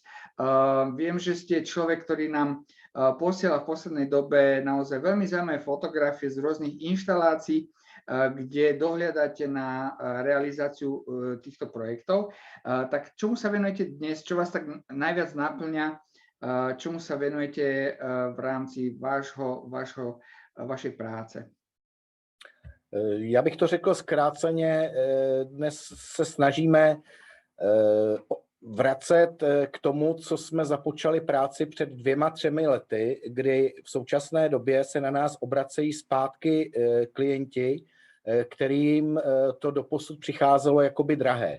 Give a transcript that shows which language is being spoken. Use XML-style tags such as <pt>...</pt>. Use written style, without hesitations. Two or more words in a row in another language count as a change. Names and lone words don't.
<sk>Viem, že ste človek, ktorý nám posiela v poslednej dobe naozaj veľmi zaujímavé fotografie z rôznych inštalácií, kde dohliadate na realizáciu týchto projektov. Tak čomu sa venujete dnes? Čo vás tak najviac naplňa? Čomu sa venujete v rámci vašej práce?</sk> <cs>Já bych to řekl zkráceně. Dnes se snažíme vracet k tomu, co jsme započali práci před 2-3 lety, kdy v současné době se na nás obracejí zpátky klienti, kterým to doposud přicházelo jakoby drahé.</cs>